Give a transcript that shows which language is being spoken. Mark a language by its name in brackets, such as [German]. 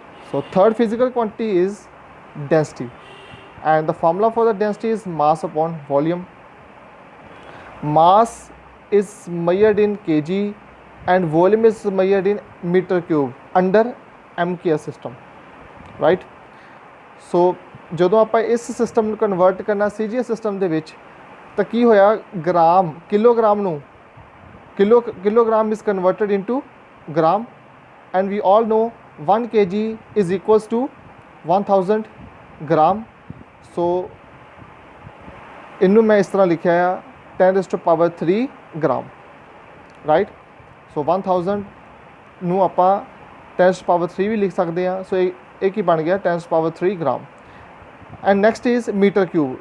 [English] So third physical quantity is density, and the formula for the density is mass upon volume. Mass is measured in kg and volume is measured in meter cube under MKS system, right? [Punjabi] So ਜਦੋਂ ਆਪਾਂ ਇਸ system ਨੂੰ convert ਕਰਨਾ CGS system ਦੇ ਵਿੱਚ, ਤਾਂ ਕੀ ਹੋਇਆ? Gram kilogram ਨੂੰ [English] kilogram is converted into gram, and we all know 1 kg is equals to 1000 gram. [Punjabi] So ਇਹਨੂੰ ਮੈਂ ਇਸ ਤਰ੍ਹਾਂ ਲਿਖਿਆ ਆ [English] 10 raised to power 3 gram, right? [Punjabi] So 1000 ਨੂੰ ਆਪਾਂ [English] 10 raised to power 3 [Punjabi] ਵੀ ਲਿਖ ਸਕਦੇ ਹਾਂ। ਸੋ ਇਹ ਕੀ ਬਣ ਗਿਆ? 10 raised to power 3 gram. [English] And next is metre cube.